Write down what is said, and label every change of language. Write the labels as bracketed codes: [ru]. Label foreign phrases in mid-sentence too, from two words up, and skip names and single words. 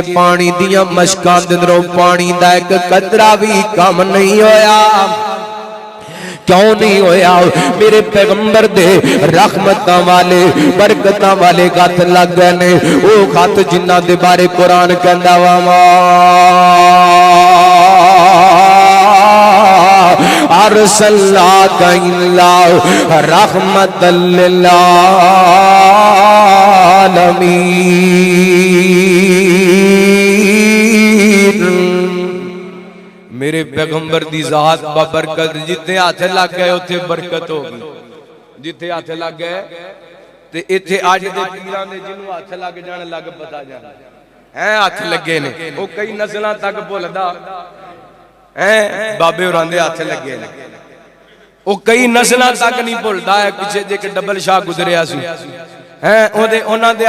[pa] پانی دیاں مشکاں دے اندروں پانی دا ایک قطرہ بھی کم نہیں ہویا کیوں نہیں ہویا میرے پیغمبر دے رحمتاں والے برکتاں والے ہتھ لگ گئے نے او ہتھ جنہاں دے بارے قرآن کہندا وا [ar] أرسلناك إلا رحمة لل [pa] عالمین میرے پیغمبر دی ذات بابرکت جتھے ہاتھ لگ گئے اتھے برکت ہو گئی جتھے ہاتھ لگ گئے تے اتھے اج دے پیراں دے جنہوں ہاتھ لگ جان لگ پتہ جانا ہے ہاتھ لگے نے وو کئی نسلاں تک بھلدا ہے بابے ہوراں دے ہاتھ لگے نے وو کئی نسلاں تک نہیں بھلدا ہے پچھے جے ایک ڈبل شاہ گزریا سی ہیں اودے انہاں دے